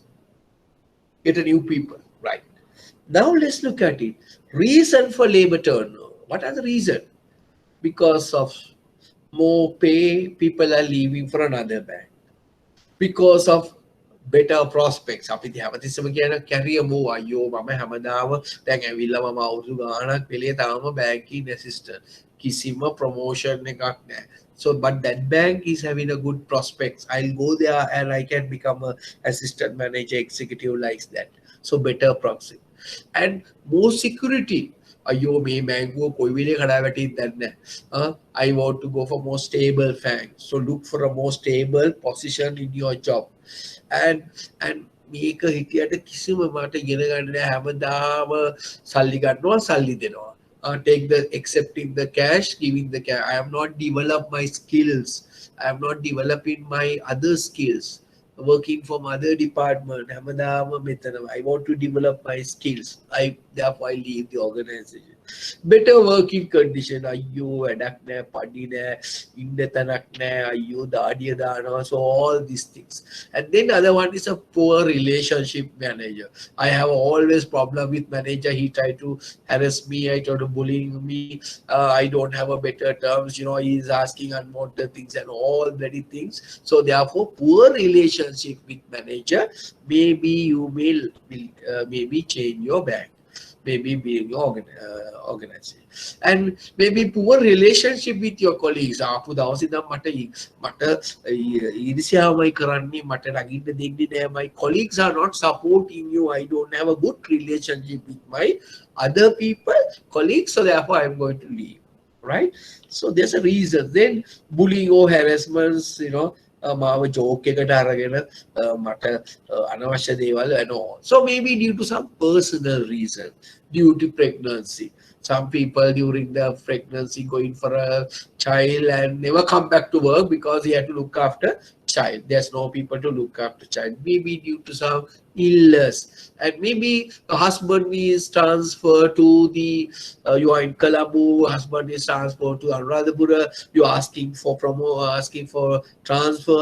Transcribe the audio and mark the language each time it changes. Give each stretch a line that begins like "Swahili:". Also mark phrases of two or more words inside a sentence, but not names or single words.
English: Get a new people, right? Now let's look at it. Reason for labor turnover. What are the reason? Because of more pay, people are leaving for another bank. Because of better prospects.
Sinhala: අපි හැමතිස්සම කියන
English: career move
Sinhala: අයියෝ මම හැමදාම දැන් ඇවිල්ලා මම අවුරුදු ගාණක් වෙලේ තාම
English: banking assistant
Sinhala: කිසිම promotion එකක් නැහැ.
English: So but that bank is having a good prospects. I'll go there and I can become a assistant manager, executive like that. So better prospect and more security.
Sinhala: අයියෝ මේ බැංකුව කොයි වෙලේ කඩා වැටෙයිද දන්නේ නැහැ.
English: I want to go for more stable bank. So look for a more stable position in your job.
Sinhala: And මේක හිටියට කිසිම මට ඉගෙන ගන්න නැහැ. හැමදාම සල්ලි ගන්නවා සල්ලි දෙනවා.
English: Take the accepting the cash, giving the cash. I have not developed my skills. I have not developing my other skills. Working from other department. I want to develop my skills. Therefore I leave the organization. Better working condition.
Sinhala: Ayyo, වැඩක් නැහැ, පඩි නැහැ, ඉන්න තැනක් නැහැ, අයියෝ දාඩිය දානවා.
English: So all these things. And then other one is a poor relationship manager. I have always problem with manager. He try to harass me. I try to bullying me. I don't have a better terms. You know, he is asking unwanted things and all bloody things. So therefore, poor relationship with manager. Maybe you will maybe change your bank. maybe being organized, and maybe poor relationship with your colleagues.
Sinhala: ආපු දවසේ ඉඳන් මට ඊර්ෂ්‍යාවයි කරන්නේ, මට රගින්න දෙන්නේ නැහැ.
English: My colleagues are not supporting you. I don't have a good relationship with my other people, colleagues, so therefore I am going to leave. Right? So there's a reason. Then bullying or harassments, you know,
Sinhala: මාව ජෝක් එකට අරගෙන මට අනවශ්‍ය දේවල්
English: and all. So maybe due to some personal reason, due to pregnancy. Some people during the pregnancy going for a child and never come back to work because he had to look after child. There's no people to look after child. Maybe due to some illness, and maybe the husband is transferred to the you are in Colombo, husband is transferred to Anuradhapura, you are asking for asking for transfer.